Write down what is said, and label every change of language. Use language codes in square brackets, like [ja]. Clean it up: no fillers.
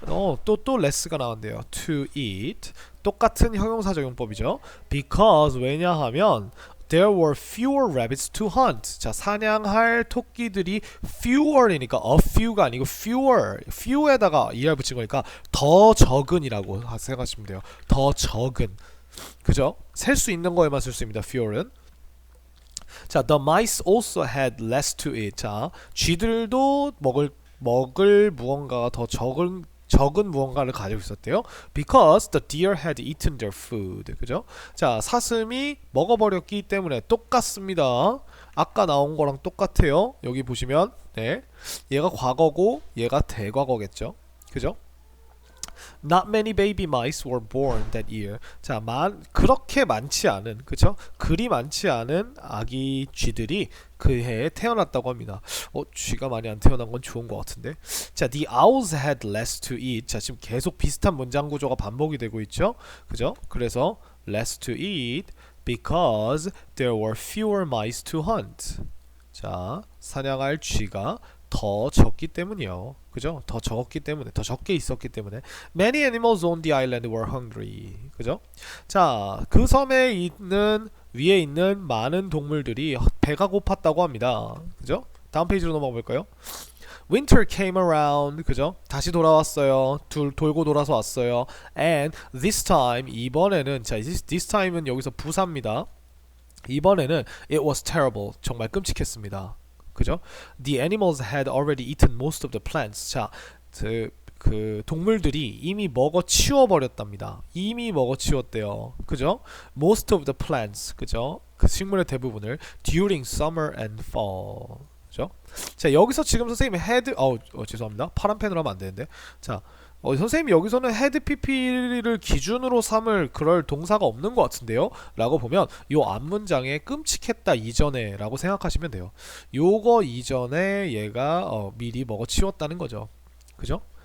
[ko] 또 less가 나온대요. To eat 똑같은 형용사적 용법이죠. [en] Because [ko] 왜냐하면 [en] There were fewer rabbits to hunt. [ko] 자, 사냥할 토끼들이 fewer이니까 a few가 아니고 few에다가 er 붙인 거니까 더 적은이라고 생각하시면 돼요. 더 적은. 그죠? 셀 수 있는 거에만 쓸 수 있습니다. fewer은. [en] 자, the mice also had less to eat. [ko] 자, 쥐들도 먹을 무언가가 더 적은 무언가를 가지고 있었대요. [en] Because the deer had eaten their food. [ko] 그죠? 자, 사슴이 먹어버렸기 때문에 똑같습니다. 아까 나온 거랑 똑같아요. 여기 보시면 네, 얘가 과거고 얘가 대과거겠죠. 그죠? [en] Not many baby mice were born that year. [ko] 자, 그렇게 많지 않은, 그쵸? 그리 많지 않은 아기 쥐들이 그 해에 태어났다고 합니다. 쥐가 많이 안 태어난 건 좋은 것 같은데. [en] 자, the owls had less to eat. [ko] 자, 지금 계속 비슷한 문장 구조가 반복이 되고 있죠? 그죠? [en] 그래서 less to eat because there were fewer mice to hunt. [ko] 자, 사냥할 쥐가 더 적기 때문이요. 그죠? 더 적었기 때문에, 더 적게 있었기 때문에. [en] Many animals on the island were hungry. [ko] 그죠? 자, 그 섬에 있는 위에 있는 많은 동물들이 배가 고팠다고 합니다. 그죠? 다음 페이지로 넘어가 볼까요? [en] Winter came around. [ko] 그죠? 다시 돌아왔어요. 돌고 돌아서 왔어요. [en] And this time, [ko] 이번에는, 자, this time은 여기서 부사입니다. 이번에는 [en] it was terrible. [ko] 정말 끔찍했습니다. 그죠? The animals had already eaten most of the plants. 자, 그 동물들이 이미 먹어 치워 버렸답니다. 이미 먹어 치웠대요. 그죠? [en] Most of the plants. [ko] 그죠? 그 식물의 대부분을 [en] during summer and fall. [ko] 그죠? 자, 여기서 지금 선생님이 had 죄송합니다. 파란 펜으로 하면 안 되는데. 자, 선생님이 여기서는 had pp를 기준으로 삼을 그럴 동사가 없는 것 같은데요? 라고 보면 요 앞문장에 끔찍했다 이전에 라고 생각하시면 돼요. 요거 이전에 얘가 미리 먹어치웠다는 거죠. 그죠?